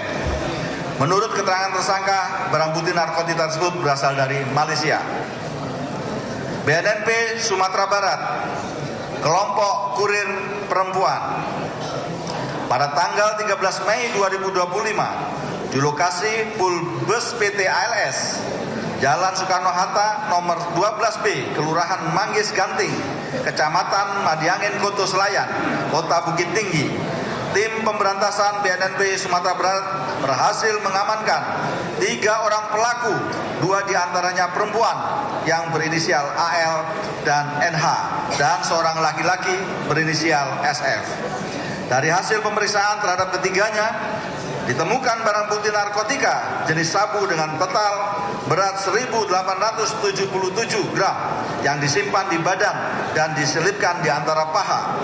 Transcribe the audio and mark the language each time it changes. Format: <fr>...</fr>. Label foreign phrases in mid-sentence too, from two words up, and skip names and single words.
<id>Menurut keterangan tersangka, barang bukti narkotika tersebut berasal dari Malaysia. BNNP Sumatera Barat, kelompok kurir perempuan. Pada tanggal 13 Mei 2025 di lokasi Pulbus PT ALS Jalan Soekarno-Hatta nomor 12B, Kelurahan Manggis Ganting, Kecamatan Madiangin, Koto Selayan, Kota Bukit Tinggi, tim pemberantasan BNNP Sumatera Barat berhasil mengamankan 3 orang pelaku, 2 diantaranya perempuan yang berinisial AL dan NH, dan seorang laki-laki berinisial SF. Dari hasil pemeriksaan terhadap ketiganya, ditemukan barang bukti narkotika jenis sabu dengan total berat 1.877 gram yang disimpan di badan dan diselipkan di antara paha.</id>